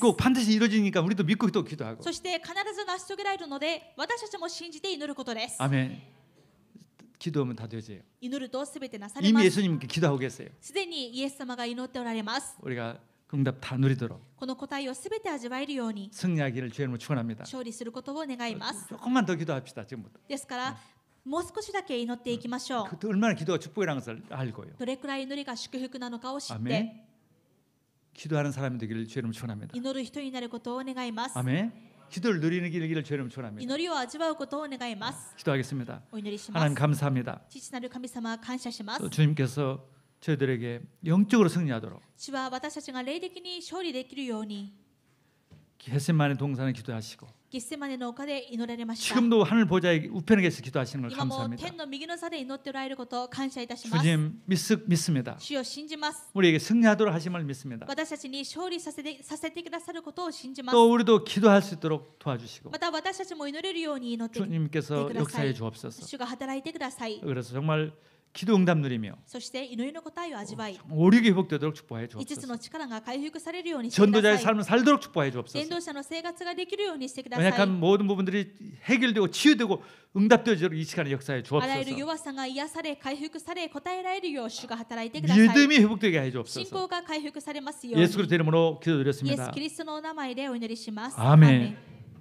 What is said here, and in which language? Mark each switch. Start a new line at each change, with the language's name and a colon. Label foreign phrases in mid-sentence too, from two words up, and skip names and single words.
Korean: 믿고 반드시 이루어지니까 우리도 믿고 또 기도하고.
Japanese: そして必ず成し遂げられるので、私たちも信じて祈ることです。
Korean: 아멘. 기도하면 다 되져요.
Japanese: 祈るとすべてなされま
Korean: 이미
Japanese: す。
Korean: 예수님께 기도하고 계세요.
Japanese: すでにイエス様が祈っておられます。
Korean: 우리가 응답 다 누리도록
Japanese: この答えをすべて味わえるように
Korean: 승리하기를 주의 이름으로 축원합니다.
Japanese: 勝利することを願います。
Korean: 조금만 더 기도합시다. 지금부터.
Japanese: ですからもう少しだけ祈っていきましょう。
Korean: 그 얼마나 기도가 축복이라는 것을 알고요.
Japanese: どれくらい祈りが祝福なのかを知って
Korean: 아멘. 기도하는 사람이 되기를 주의 이름으로 축원합니다.
Japanese: 祈る人になることを願います。
Korean: 아멘. 기도를 누리는 길을 주의 이름으로 축원합니다.
Japanese: 祈りを味わうことを願います。
Korean: 기도하겠습니다.
Japanese: お祈りしま
Korean: 하나님
Japanese: す。
Korean: 감사합니다.
Japanese: 父なる神様感謝します。
Korean: 또 주님께서 저희들에게 영적으로 승리하도록
Japanese: 主は私たちが霊的に勝利できるように
Korean: 겟세마네 동산에 기도하시고
Japanese: ゲッセマネの丘で祈られました。
Korean: 지금도 하늘 보좌의 우편에 계서 기도하시는 걸
Japanese: 今も
Korean: 감사합니다.
Japanese: 天の右の座で祈っておられることを感謝いたします。
Korean: 주님 믿습니다.
Japanese: 主を信じます。
Korean: 우리에게 승리하도록 하심을 믿습니다.
Japanese: 私たちに勝利させてくださることを信じます。
Korean: 또 우리도 기도할 수 있도록 도와주시고
Japanese: また私たちも祈れるように祈ってく
Korean: 주님께서
Japanese: ださ
Korean: 역사해
Japanese: い。
Korean: 주옵소서.
Japanese: 主が働いてください。
Korean: 그래서 정말 기도 응답 누리며
Japanese: そして祈りの答えを味わい、
Korean: 오력이 회복되도록 축복해
Japanese: 5 つ
Korean: 주옵소서.
Japanese: の力が回復されるようにしてくだ
Korean: 전도자의
Japanese: さい。
Korean: 삶을 살도록 축복해
Japanese: 伝
Korean: 주옵소서.
Japanese: 道者の生活ができるようにしてください。
Korean: 연약한 모든 부분들이 해결되고 치유되고 응답되도록 이 시간에 역사해
Japanese: あらゆる
Korean: 주옵소서.
Japanese: 弱さが癒され、回復され、答えられるよう主が働いてください。
Korean: 믿음이 회복되게 해
Japanese: 信
Korean: 주옵소서.
Japanese: 仰が回復されますように。
Korean: 예수 그리스도 이름으로
Japanese: イエス・
Korean: 기도드렸습니다.
Japanese: キリストのお名前でお祈りします。
Korean: 아멘.